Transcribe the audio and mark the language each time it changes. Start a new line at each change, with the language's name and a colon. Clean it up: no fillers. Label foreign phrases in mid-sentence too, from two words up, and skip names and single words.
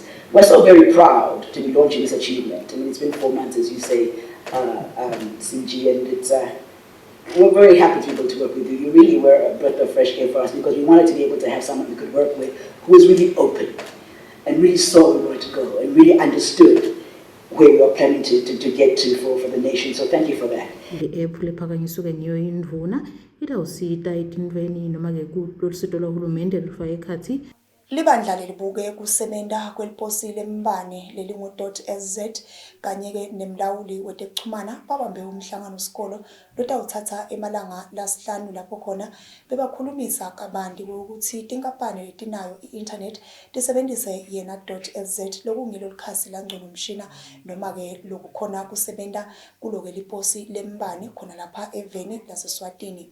English: We're so very proud to be launching this achievement. I mean, it's been 4 months, as you say, CG, and it's we're very happy to be able to work with you. You really were a breath of fresh air for us because we wanted to be able to have someone we could work with who was really open and really saw where we wanted to go and really understood where we were planning to get to for the nation. So thank you for that. The app
Swati: lephakanyiswe ngiyo indvuna itawusita etintweni noma-ke kulusito lwahulumende lufake ekhatsi. Libandla lelibuke kusebenta kweliposi lembane lelingu.sz kanye-ke nemlawuli wetekuchumana babambe umhlangano-sikolo lotawuthatha emalanga lasihlanu lapho khona bebakhulumisa kabanti ukuthi tinkampani letinayo i-internet tisebentise yena.sz lokungilo likhasi langcono umshina noma-ke lokukhona kusebenta kulo-ke liposi lembane khona lapha eveni laseSwatini.